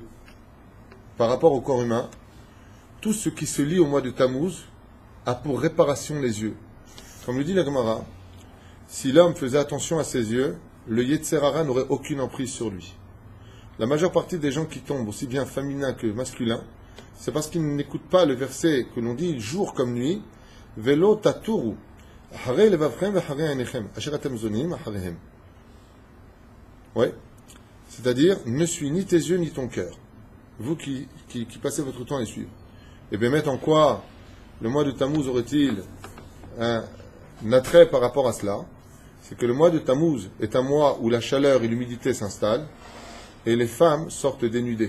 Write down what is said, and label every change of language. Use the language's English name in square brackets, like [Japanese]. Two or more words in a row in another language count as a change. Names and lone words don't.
[French] Par rapport au corps humain, tout ce qui se lie au mois de Tammuz a pour réparation les yeux. Comme le dit la Gemara, si l'homme faisait attention à ses yeux, le [Hebrew] יצר הרע [French] n'aurait aucune emprise sur lui. La majeure partie des gens qui tombent, aussi bien féminin que masculin, c'est parce qu'ils n'écoutent pas le verset que l'on dit jour comme nuit, [Hebrew] ולא תתורו אחרי לבבכם ואחרי עיניכם אשר אתם זונים אחריהם. [French] Ouais. C'est-à-dire, ne suis ni tes yeux ni ton cœur. Vous qui passez votre temps à les suivre. Et bien, mettre en quoi le mois de Tammuz aurait-il un attrait par rapport à cela? C'est que le mois de Tammuz est un mois où la chaleur et l'humidité s'installent et les femmes sortent dénudées.